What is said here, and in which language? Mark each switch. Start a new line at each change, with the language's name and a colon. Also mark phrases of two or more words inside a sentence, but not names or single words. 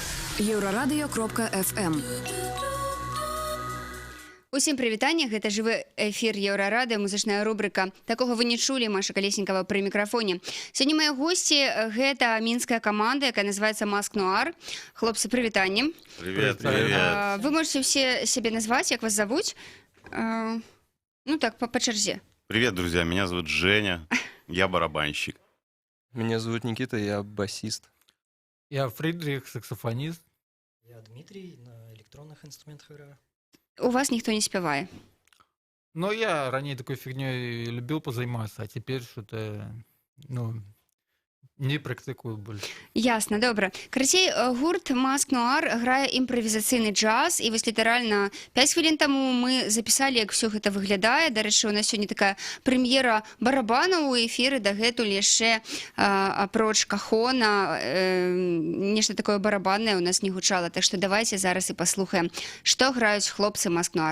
Belarusian: Еўрарадыё.фм. Усім прывітанне, гэта жывы эфір Еўрарадыё, музычная рубрыка. Такога вы не чулі, Маша Калеснікава пры мікрафоне. Сёння мае госці гэта мінская каманда, якая называецца Маск Нуар. Хлопцы, прывітанне.
Russian: Привет, привет. Вы можете все себе назвать, як вас зовут?
Belarusian: Ну так, по чарзе.
Russian: Привет, друзья, меня зовут Женя, я барабанщик. Меня зовут Никита, я басист. Я Фридрих, саксофонист. Я Дмитрий, на электронных инструментах играю.
Belarusian: У вас ніхто не спявае.
Russian: Но я ранее такой фигней любил позаниматься, а теперь что-то, не практикую больше.
Belarusian: Ясна, добра. Карацей, гурт Маск Нуар грае імправізацыйны джаз, і вось літаральна 5 хвілін таму мы запісалі, як все гэта выглядае. Дарэчы, у нас сёння такая прэм'ера барабанаў у эфіры, дагэтуль яшчэ апроч кахона нешта такое барабаннае у нас не гучала, так што давайце зараз і паслухаем, што граюць хлопцы Маск Нуар.